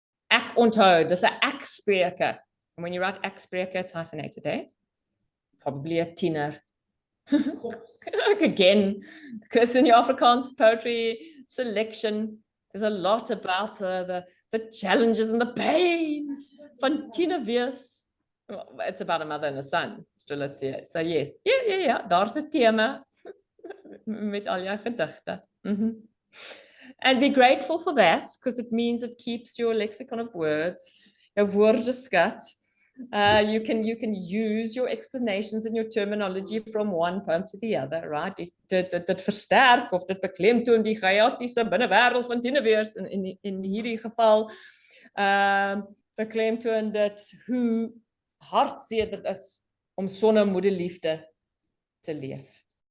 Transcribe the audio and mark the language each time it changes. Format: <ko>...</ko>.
<af>Ek onthou, dis 'n ek-spreker.</af> <en>And when you write ek-spreker, it's hyphenated, eh? Probably a tiener. Again, because in your Afrikaans poetry selection, there's a lot about the challenges and the pain</en> <af>van tiener wees.</af> <en>Well, it's about a mother and a son. So let's see it. So yes, yeah.</en> <af>Daar's 'n tema met al jou gedigte.</af> <en>And be grateful for that, because it means it keeps your lexicon of words,</en> <af>jou woordeskat.</af> <en>You can use your explanations and your terminology from one poem to the other, right?</en> <af>Dit versterk of dit beklemtoon die chaotiese binnewêreld van tienerwees in hierdie geval beklemtoon dit hoe hartseer dit is om sonder moederliefde te leef.</af>